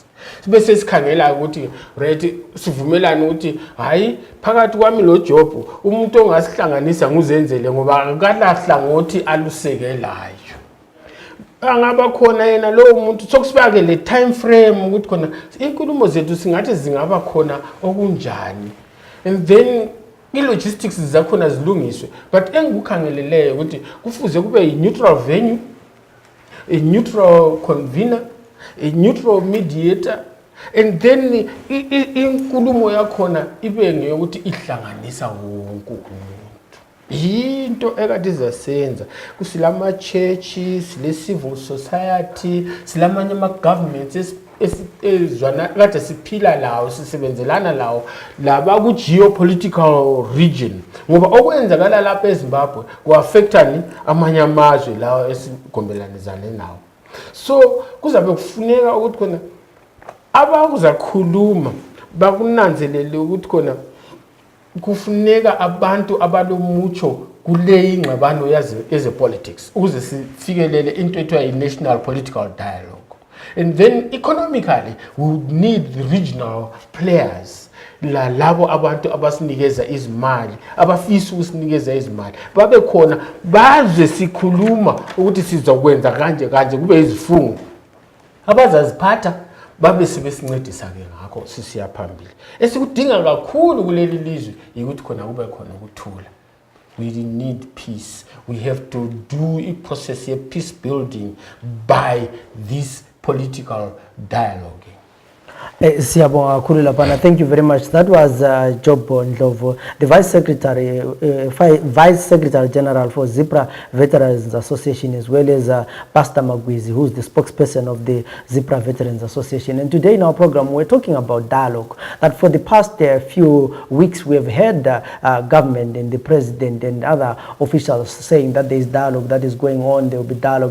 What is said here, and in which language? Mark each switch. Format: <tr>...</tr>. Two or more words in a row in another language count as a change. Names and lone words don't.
<nd>Sibe sesikhangela ukuthi right sivumelana ukuthi hayi phakathi kwami lo job umuntu ongasihlanganisa nguzenzele ngoba akalahla ngothi alusekelayo. Angaba khona yena lo muntu sokusibake le</nd> <en>time frame</en> <nd>ukuthi khona inkulumo zethu singathi zingaba khona okunjani.</nd> <en>And then</en> <nd>i-logistics zakhona zilungiswe. But engikukhangeleleyo ukuthi kufuze kube</nd> <en>i-neutral venue, a-neutral convener, a-neutral mediator, and then</en> <nd>inkulumo yakhona ibe ngeyokuthi ihlanganisa wonke umuntu. yinto ekade izasenza kusilama churches sile civil society silamanye ama governments ezwana kade siphila lawo sisebenzelana lawo laba ku</nd> <en>geopolitical region</en> <nd>ngoba okwenzakala lapha eZimbabwe kuaffectani amanye amazwe lawo esigombelaniselane nawo. So kuzabe kufuneka ukuthi khona abakuzakhuluma bakunanzelele ukuthi khona kufuneka abantu abalomucho kule ingxabano yaze politics ukuze sifikelele into ethiwa i-</nd> <en>national political dialogue. And then economically we would need the regional players</en> <nd>labo abantu abasinikeza izimali abafisa ukusinikeza izimali babe khona baze sikhuluma ukuthi sizokwenza kanje kube izifungo abazaziphatha babe sebesincedisa ke ngakho sisiya phambili. Esikudinga kakhulu kuleli lizwe ukuthi khona kube khona ukuthula.</nd> <en>We need peace. We have to do a process of peace building by this political dialogue.</en> <nd>Siyabonga kakhulu lapha.</nd> <en>Thank you very much. That was Job Ndlovu, the Vice Secretary General for ZPRA Veterans Association, as well as Pastor Magwizi, who is the spokesperson of the ZPRA Veterans Association. And today in our program, we're talking about dialogue. That for the past few weeks, we have heard government and the president and other officials saying that there is dialogue that is going on, there will be dialogue.</en>